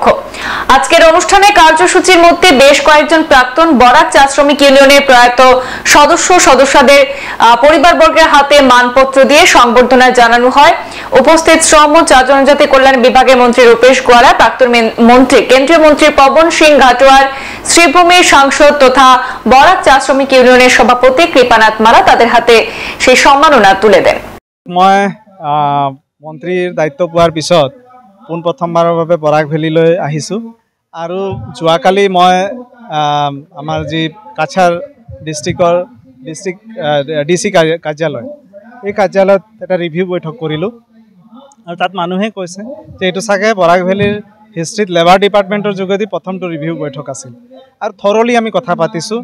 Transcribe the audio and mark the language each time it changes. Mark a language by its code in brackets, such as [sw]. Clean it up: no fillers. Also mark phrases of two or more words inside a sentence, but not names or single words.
[bn] আজকের অনুষ্ঠানে কার্যসূচির মধ্যে বেশ কয়েকজন প্রাক্তন বরাক চা শ্রমিক ইউনিয়নের প্রয়াত সদস্যদের পরিবারবর্গের হাতে মানপত্র দিয়ে সংবর্ধনা জানানো হয়। উপস্থিত শ্রম ও চা জনজাতি কল্যাণ বিভাগের মন্ত্রী রূপেশ গোয়ালা, প্রাক্তন মন্ত্রী কেন্দ্রীয় মন্ত্রী পবন সিং ঘাটোয়ার, শ্রীভূমির সাংসদ তথা বরাক চা শ্রমিক ইউনিয়নের সভাপতি কৃপানাথ মালা তাদের হাতে সেই সম্মাননা তুলে দেন। [as] মই মন্ত্ৰীৰ দায়িত্ব পোৱাৰ পিছত পোনপ্ৰথমবাৰৰ বাবে বৰাক ভেলীলৈ আহিছোঁ আৰু যোৱাকালি মই আমাৰ যি কাছাৰ ডিষ্ট্ৰিক্ট DC কাৰ্যালয়, এই কাৰ্যালয়ত এটা ৰিভিউ বৈঠক কৰিলোঁ আৰু তাত মানুহে কৈছে যে এইটো চাগে বৰাক ভেলীৰ হিষ্ট্ৰীত [en] labour department's [as] যোগেদি প্ৰথমটো ৰিভিউ বৈঠক আছিল আৰু থৰলি আমি কথা পাতিছোঁ।